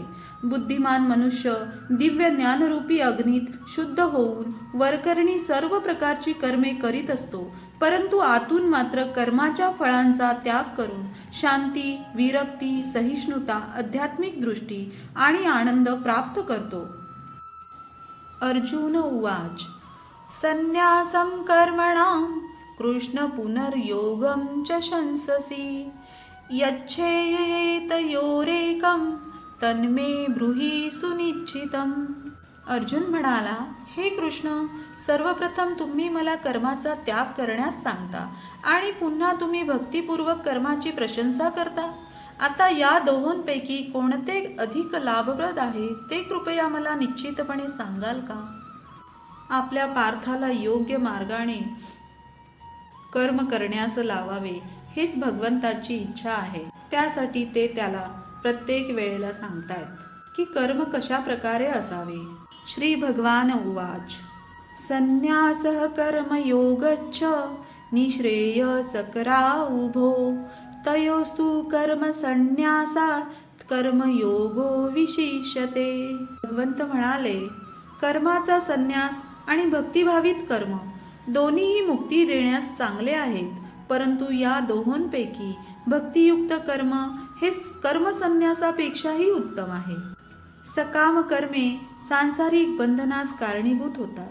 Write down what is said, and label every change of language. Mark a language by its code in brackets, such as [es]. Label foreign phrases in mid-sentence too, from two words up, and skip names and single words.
[mr] बुद्धिमान मनुष्य दिव्य ज्ञानरूपी अग्नीत शुद्ध होऊन वरकरणी सर्व प्रकारची कर्मे करीत असतो, परंतु आतून मात्र कर्माच्या फळांचा त्याग करून शांती, विरक्ती, सहिष्णुता, आध्यात्मिक दृष्टी आणि आनंद प्राप्त करतो. [sa] अर्जुन उवाच. संन्यासं कर्मणां कृष्ण पुनर्योगं च शंससि यच्छेतयोरेकं तन्मे ब्रूहि सुनिश्चितम्. [mr] अर्जुन म्हणाला, हे कृष्ण, सर्वप्रथम तुम्ही मला कर्माचा त्याग करण्यास सांगता आणि पुन्हा तुम्ही भक्तिपूर्वक कर्माची प्रशंसा करता. आता या दोहोंपैकी कोणते अधिक लाभप्रद आहे ते कृपया मला निश्चितपणे सांगाल का? आपल्या पार्थाला योग्य मार्गाने कर्म करण्यास लावावे हेच भगवंताची इच्छा आहे. त्यासाठी ते त्याला प्रत्येक वेळेला सांगतात की कर्म कशा प्रकारे असावे. [sa] श्री भगवान उवाच. संन्यासः कर्मयोगच्छ निःश्रेयसकरा उभो तयोस्तु कर्मसन्न्यासात् कर्मयोगो विशिष्यते. [mr] भगवंत म्हणाले, कर्माचा संन्यास आणि भक्तिभावित कर्म दोन्हीही मुक्ती देण्यास चांगले आहेत, परंतु या दोहोंपैकी भक्तियुक्त कर्म हे कर्मसन्यासापेक्षाही उत्तम आहे. सकाम कर्मे सांसारिक बंधनास कारणीभूत होतात.